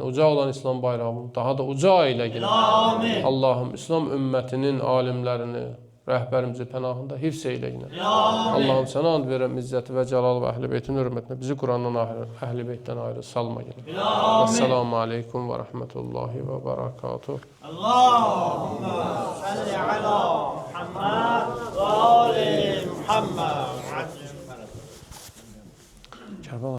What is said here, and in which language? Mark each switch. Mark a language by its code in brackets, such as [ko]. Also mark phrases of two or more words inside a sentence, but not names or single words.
[az] Uca olan İslam bayrağını daha da uca eylə yine. Allahım İslam ümmətinin alimlərini, rəhbərimizi pənahında hifz eylə yine. Allahım sənə and verirəm izzəti və cəlal və Əhl-i beytin hörmətinə. Bizi Qurandan Əhl-i beytdən ayrı salma yine. [ar] السلام عليكم ورحمة الله وبركاته. اللهم صل على محمد وآل محمد.